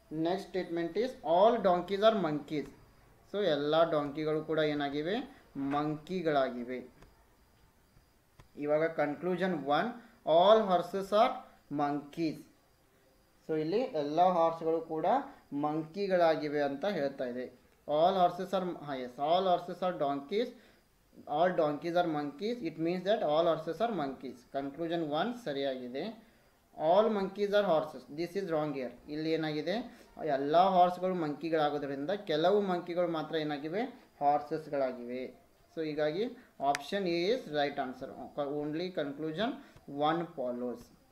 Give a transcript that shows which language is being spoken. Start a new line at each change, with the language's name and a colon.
English: Next statement is all donkeys are monkeys. So
Kannada: ಎಲ್ಲ ಡಾಂಕಿಗಳು ಕೂಡ ಏನಾಗಿವೆ, ಮಂಕಿಗಳಾಗಿವೆ.
English: ಇವಾಗ conclusion 1, all horses are monkeys.
Kannada: So ಇಲ್ಲಿ ಎಲ್ಲ ಹಾರ್ಸ್ಗಳು ಕೂಡ ಮಂಕಿಗಳಾಗಿವೆ ಅಂತ ಹೇಳ್ತಾ ಇದೆ.
English: all horses are donkeys. All donkeys are monkeys. It means that all horses are monkeys. Conclusion 1
Kannada: ಸರಿಯಾಗಿದೆ.
English: all monkeys are horses. This is wrong here.
Kannada: ಇಲ್ಲಿ ಏನಾಗಿದೆ, ಎಲ್ಲ ಹಾರ್ಸ್ಗಳು ಮಂಕಿಗಳಾಗೋದ್ರಿಂದ ಕೆಲವು ಮಂಕಿಗಳು ಮಾತ್ರ ಏನಾಗಿವೆ, ಹಾರ್ಸಸ್ಗಳಾಗಿವೆ.
English: So ಹೀಗಾಗಿ option A is right answer. Only conclusion 1 follows.